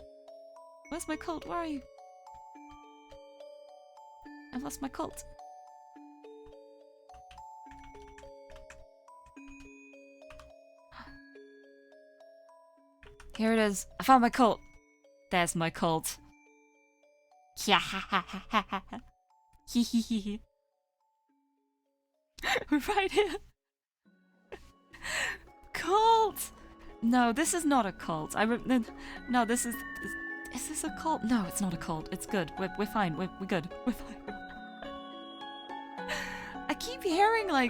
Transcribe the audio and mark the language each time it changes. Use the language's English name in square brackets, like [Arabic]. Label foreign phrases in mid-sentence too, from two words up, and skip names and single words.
[English] Where's my cult? Where are you? I've lost my cult. Here it is. I found my cult. There's my cult. Yeah, ha ha ha ha ha ha. Hee hee hee hee. We're right here. Cult! No, this is not a cult. No, this is... Is this a cult? No, it's not a cult. It's good. We're fine. We're good. We're fine. I keep hearing, like...